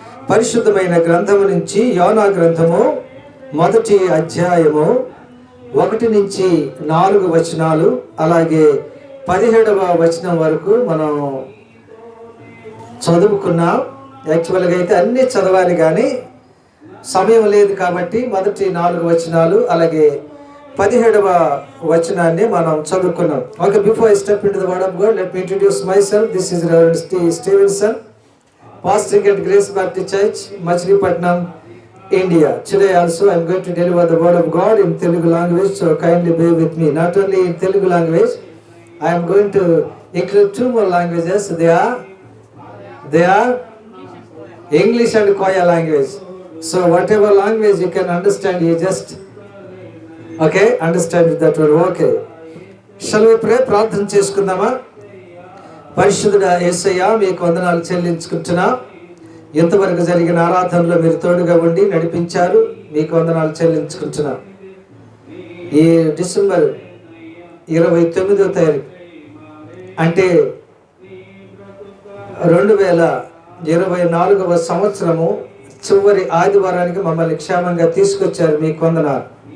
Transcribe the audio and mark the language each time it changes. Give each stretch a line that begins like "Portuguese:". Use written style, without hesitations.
Telugu: పరిశుద్ధమైన గ్రంథము నుంచి యోనా గ్రంథము 1వ అధ్యాయము 1 నుంచి 4 వచనాలు, అలాగే 17వ వచనం వరకు మనం చదువుకున్నాం. యాక్చువల్గా అయితే అన్నీ చదవాలి, కానీ సమయం లేదు కాబట్టి మొదటి 4 వచనాలు అలాగే 17వ వచనాన్ని మనం చదువుకున్నాం.
English: Okay, before I step into the word of God, let me introduce myself. This is reverend Stevenson, pastor at Grace Baptist Church, Machilipatnam, India. Today also I am going to deliver the word of God in Telugu language, so kindly bear with me. Not only in Telugu language, I am going to include 2 more languages. They are English and Koya language. So whatever language you can understand, you just understand that word. Okay, shall we pray?
Telugu: ప్రార్థన చేసుకుందామా? పరిశుద్ధుడా యేసయ్యా, మీకు వందనాలు చెల్లించుకుంటున్నా. ఇంతవరకు జరిగిన ఆరాధనలో మీరు తోడుగా ఉండి నడిపించారు, మీకు వందనాలు చెల్లించుకుంటున్నా. ఈ డిసెంబర్ 29వ తారీఖు అంటే 2024వ సంవత్సరము చివరి ఆదివారానికి మమ్మల్ని క్షేమంగా తీసుకొచ్చారు, మీకు వందనాలు.